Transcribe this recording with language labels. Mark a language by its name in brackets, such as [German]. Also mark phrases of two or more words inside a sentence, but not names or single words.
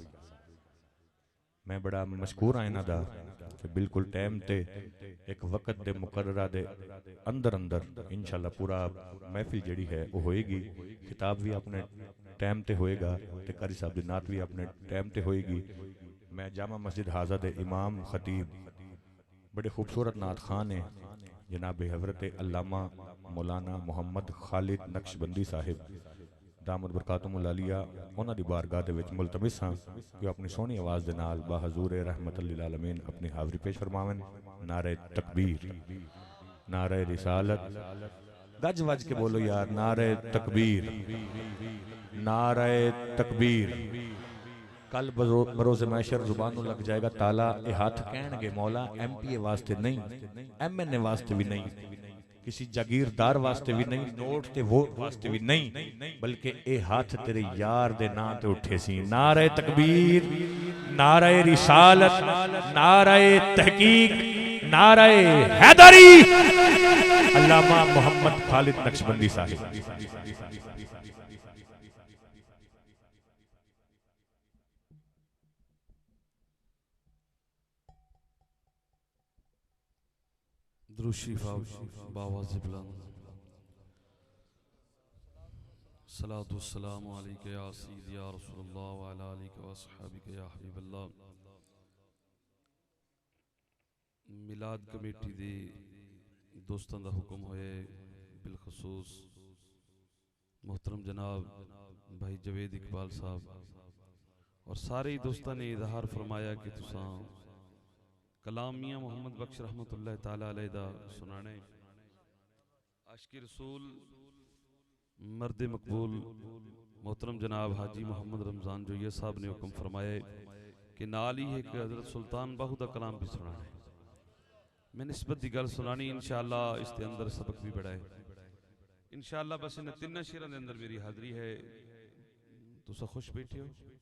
[Punjabi] ਮੈਂ ਬੜਾ ਮਸ਼ਕੂਰ ਹਾਂ ਇਨ੍ਹਾਂ ਦਾ ਕਿ ਬਿਲਕੁਲ ਟਾਈਮ ਤੇ ਏਕ ਵਕ਼ਤ ਦੇ ਮੁਕੱਰਰਾ ਦੇ ਅੰਦਰ ਅੰਦਰ ਇੰਸ਼ਾਅੱਲਾਹ ਪੂਰਾ ਮਹਿਫ਼ਿਲ ਜਿਹੜੀ ਹੈ ਵੋ ਹੋਏਗੀ। ਖ਼ਿਤਾਬ ਭੀ ਅਪਣੇ ਟਾਈਮ ਤੇ ਹੋਏਗਾ ਤੇ ਕਾਰੀ ਸਾਹਬ ਦੀ ਨਾਤ ਭੀ ਅਪਣੇ ਟਾਈਮ ਤੇ ਹੋਏਗੀ। ਮੈਂ ਜਾਮਾ ਮਸਜਿਦ ਹਾਜ਼ਾ ਦੇ ਇਮਾਮ ਖ਼ਤੀਬ ਬੜੇ ਖ਼ੂਬਸੂਰਤ ਨਾਤ ਖ਼ਾਨ ਹੈ ਜਨਾਬ ਹਜ਼ਰਤ ਅੱਲਾਮਾ ਮੌਲਾਨਾ ਮੋਹੰਮਦ ਖ਼ਾਲਿਦ ਨਕ਼ਸ਼ਬੰਦੀ ਸਾਹਿਬ [Arabic] دامت برکاتہم العالیہ, [Punjabi] ਉਨ੍ਹਾਂ ਦੀ ਬਾਰਗਾਹ ਦੇ ਵਿਚ ਮੁਲਤਮਿਸ ਹਾਂ ਕਿ ਅਪਣੀ ਸੋਹਣੀ ਆਵਾਜ਼ ਦੇ ਨਾਲ ਬਾਹਜ਼ੂਰ [Arabic] رحمة للعالمين [Punjabi] ਅਪਣੀ ਹਾਜ਼ਰੀ ਪੇਸ਼ ਫ਼ਰਮਾਵਨ। [Urdu] نعرۂ تکبیر، نعرۂ رسالت, [Punjabi] ਗੱਜ ਵੱਜ ਕੇ ਬੋਲੋ ਯਾਰ, [Urdu] نعرۂ تکبیر، نعرۂ تکبیر. کل بروزِ محشر [Punjabi] ਜ਼ੁਬਾਨ ਨੂੰ ਲੱਗ ਜਾਏਗਾ ਤਾਲਾ, ਯੇ ਹਾਥ ਕਹਿਣਗੇ ਮੌਲਾ MPA ਵਾਸਤੇ ਨਹੀਂ, MNA ਵਾਸਤੇ ਭੀ ਨਹੀਂ, ਕਿਸੀ ਜਾਗੀਰਦਾਰ ਵਾਸਤੇ ਭੀ ਨਹੀਂ, ਨੋਟ ਤੇ ਵੋਟ ਵਾਸਤੇ ਭੀ ਨਹੀਂ, ਬਲਕਿ ਏ ਹਾਥ ਤੇਰੇ ਯਾਰ ਦੇ ਨਾਂ ਤੇ ਉੱਠੇ ਸੀ। [Urdu] نعرۂ تکبیر، نعرۂ رسالت، نعرۂ تحقیق، نعرۂ حیدری، علامہ محمد خالد نقشبندی صاحب. درودشریف باآوازِ بلند [Arabic] الصلاة والسلام عليك يا سيدي يا رسول الله وعلى آلك وأصحابك يا حبيب الله. [Punjabi] ਮਿਲਾਦ ਕਮੇਟੀ ਦੇ ਦੋਸਤਾਂ ਦਾ ਹੁਕਮ ਹੋਏ, ਬਿਲਖ਼ਸੂਸ ਮੋਹਤਰਮ ਜਨਾਬ ਭਾਈ ਜਾਵੇਦ ਇਕਬਾਲ ਸਾਹਬ ਔਰ ਸਾਰੇ ਹੀ ਦੋਸਤਾਂ ਨੇ ਇਜ਼ਹਾਰ ਫ਼ਰਮਾਇਆ ਕਿ ਤੁਸਾਂ ਕਲਾਮ ਮੀਆਂ ਮੋਹੰਮਦ ਬਖ਼ਸ਼ [Arabic] رحمة الله تعالى عليه [Punjabi] ਦਾ ਸੁਣਾਣੇ। ਆਸ਼ਿਕ਼ ਰਸੂਲ ਮਰਦ ਮਕ਼ਬੂਲ ਮੋਹਤਰਮ ਜਨਾਬ ਹਾਜੀ ਮੋਹੰਮਦ ਰਮਜ਼ਾਨ ਜੋਇਆ ਸਾਹਬ ਨੇ ਹੁਕਮ ਫ਼ਰਮਾਇਆ ਕਿ ਨਾਲ ਹੀ ਏਕ ਹਜ਼ਰਤ ਸੁਲਤਾਨ ਬਾਹੂ ਦਾ ਕਲਾਮ ਭੀ ਸੁਣਾਣਾ ਹੈ। ਮੈਂ ਨਿਸਬਤ ਦੀ ਗੱਲ ਸੁਣਾਣੀ ਇੰਸ਼ਾਅੱਲਾਹ, [Urdu] اس کے اندر سبق بھی بڑا ہے [Punjabi] ਇੰਸ਼ਾਅੱਲਾਹ। ਬਸ ਇਨ ਤਿੰਨਾਂ ਸ਼ੇਰਾਂ ਦੇ ਅੰਦਰ ਮੇਰੀ ਹਾਜ਼ਰੀ ਹੈ, ਤੁਸਾਂ ਖ਼ੁਸ਼ ਬੈਠੇ ਹੋ।